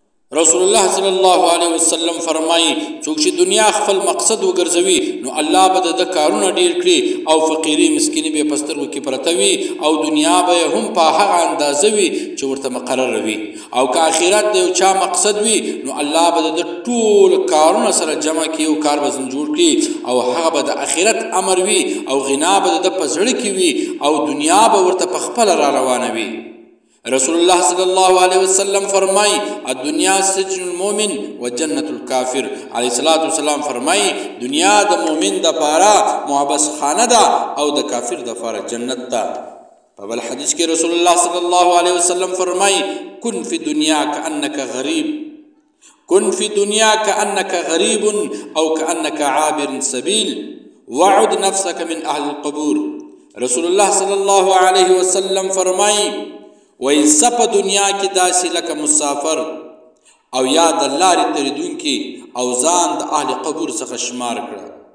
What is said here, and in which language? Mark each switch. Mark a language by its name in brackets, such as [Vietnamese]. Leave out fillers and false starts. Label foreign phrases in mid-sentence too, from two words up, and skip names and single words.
[Pashto] رسول الله [Arabic] صلی الله علیه وسلم [Pashto] فرمایي څوک چې دنیا خپل مقصد وګرځوي نو الله به د کارونه ډیر کړي او فقیری مسکینی به پسترو کې پرته وي او دنیا به هم په هغه اندازه وي چې ورته مقرر وي او که آخرت د یو چا مقصد وي نو الله به د ټول کارونه سره جمع کړي او کار به جوړ کړي او هغه به د آخرت امر وي او غنا به د پزړه کې وي او دنیا به ورته په خپل را روانه وي. [Arabic] رسول الله صلی الله علیه وسلم فرمای الدنیا سجن المؤمن وجنة الكافر. علیه الصلاة والسلام [Pashto] فرمای دنیا د مؤمن د پاره محبس خانه ده او د کافر د پاره جنت ده. په بل حدیث کې [Arabic] رسول الله صلی الله علیه وسلم فرمای کن فی دنیا کأنک غریب کن فی دنیا کأنک غریب او کأنک عابر سبیل وعد نفسك من اهل القبور. [Pashto] رسول الله [Arabic] صلی الله علیه وسلم [Pashto] فرمای ویسا په دنیا کې داسې لکه مسافر او یا د لارې تېرېدونکي او ځان د اهل قبور څخه شمار کړه.